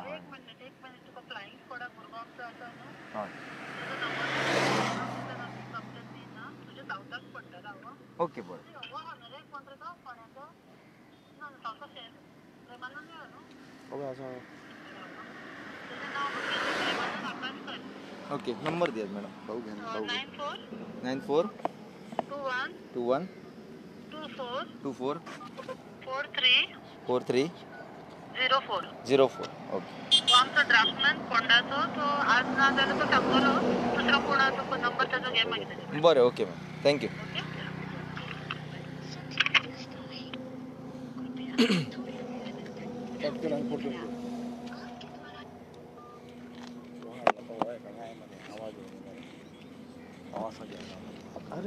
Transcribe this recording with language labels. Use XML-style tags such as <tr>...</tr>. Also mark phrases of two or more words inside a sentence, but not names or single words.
<kok>हय हय ओके बरें</kok> <en>okay number</en> <kok>दियात मॅडम.</kok> <mr>भाऊ घ्या ना, भाऊ घ्या.</mr> <kok>94 21 24 43 04 ओके आमचा ड्राफ्टमॅन कोंडाचो तो आज ना जाल्यार तो सांगतलो दुसरो कोणाचो नंबर ताचो घे मागीर. बरें</kok> <en>okay ma'am thank you.</en> <mr>पटकन आणि फोटो घे. अरे</mr>